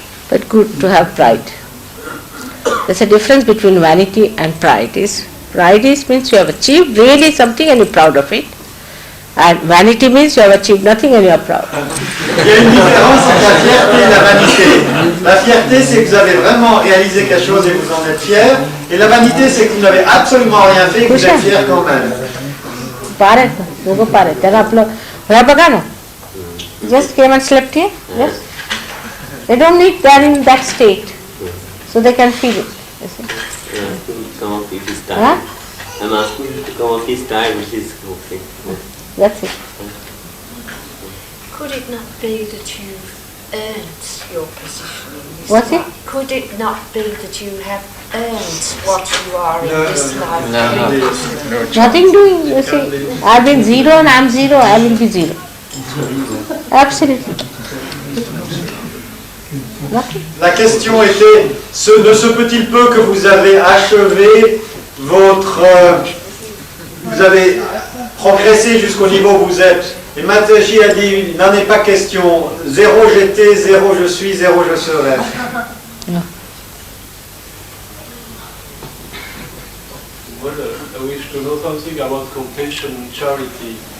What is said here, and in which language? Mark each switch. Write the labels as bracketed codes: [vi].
[en] But good to have pride. There's a difference between vanity and pride. Pride means you have achieved really something and you're proud of it. And vanity means you have achieved nothing and you are proud. [fr] Il y a une différence entre la fierté et la vanité. La fierté, c'est que vous avez vraiment réalisé quelque chose et vous en êtes fier. Et la vanité, c'est que vous n'avez absolument rien fait et que vous êtes fier quand même. [mr] Pare, दोघं pare. त्याला आपलं हे बघा ना. [en] Just came and slept here. Yes. They don't need, they are in that state. so they can feel it. You see. I'm asking him to come up if he's Huh? tired. I'm asking him to come up if he's tired, which is okay. That's it. Could it not be that you've earned your position in this What's life? it? Could it not be that you have earned what you are in this life? Nothing doing, you see. I've been zero and I'm zero, I will be zero. Absolutely. Nothing. [fr] La question était, ne se peut-il peu que vous avez achevé votre... vous avez progressé jusqu'au niveau où vous êtes. Et Mataji a dit, il n'en est pas question. Zéro j'étais, zéro je suis, zéro je serai. [en] Well, I wish to know something about compassion and charity.